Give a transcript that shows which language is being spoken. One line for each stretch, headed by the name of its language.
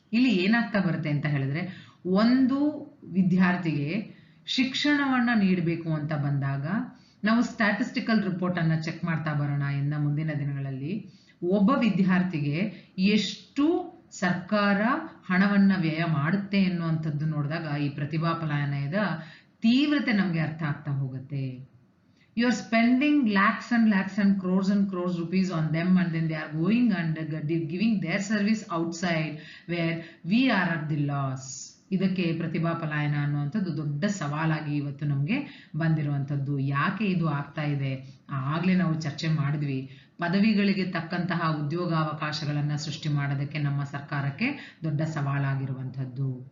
Kannada: ಇಲ್ಲಿ ಏನಾಗ್ತಾ ಬರುತ್ತೆ ಅಂತ ಹೇಳಿದ್ರೆ, ಒಂದು ವಿದ್ಯಾರ್ಥಿಗೆ ಶಿಕ್ಷಣವನ್ನ ನೀಡಬೇಕು ಅಂತ ಬಂದಾಗ ನಾವು ಸ್ಟ್ಯಾಟಿಸ್ಟಿಕಲ್ ರಿಪೋರ್ಟ್ ಅನ್ನ ಚೆಕ್ ಮಾಡ್ತಾ ಬರೋಣ ಇನ್ನು ಮುಂದಿನ ದಿನಗಳಲ್ಲಿ. ಒಬ್ಬ ವಿದ್ಯಾರ್ಥಿಗೆ ಎಷ್ಟು ಸರ್ಕಾರ ಹಣವನ್ನ ವ್ಯಯ ಮಾಡುತ್ತೆ ಎನ್ನುವಂಥದ್ದು ನೋಡಿದಾಗ ಈ ಪ್ರತಿಭಾ ಪಲಾಯನದ ತೀವ್ರತೆ ನಮ್ಗೆ ಅರ್ಥ ಆಗ್ತಾ ಹೋಗುತ್ತೆ.
English: You are spending lakhs and crores rupees on them, and then they are going and giving their service outside where we are at the loss.
Kannada: ಇದಕ್ಕೆ ಪ್ರತಿಭಾ ಪಲಾಯನ ಅನ್ನುವಂಥದ್ದು ದೊಡ್ಡ ಸವಾಲಾಗಿ ಇವತ್ತು ನಮ್ಗೆ ಬಂದಿರುವಂಥದ್ದು. ಯಾಕೆ ಇದು ಆಗ್ತಾ ಇದೆ? ಆಗ್ಲೇ ನಾವು ಚರ್ಚೆ ಮಾಡಿದ್ವಿ. ಪದವಿಗಳಿಗೆ ತಕ್ಕಂತಹ ಉದ್ಯೋಗಾವಕಾಶಗಳನ್ನ ಸೃಷ್ಟಿ ಮಾಡೋದಕ್ಕೆ ನಮ್ಮ ಸರ್ಕಾರಕ್ಕೆ ದೊಡ್ಡ ಸವಾಲಾಗಿರುವಂಥದ್ದು.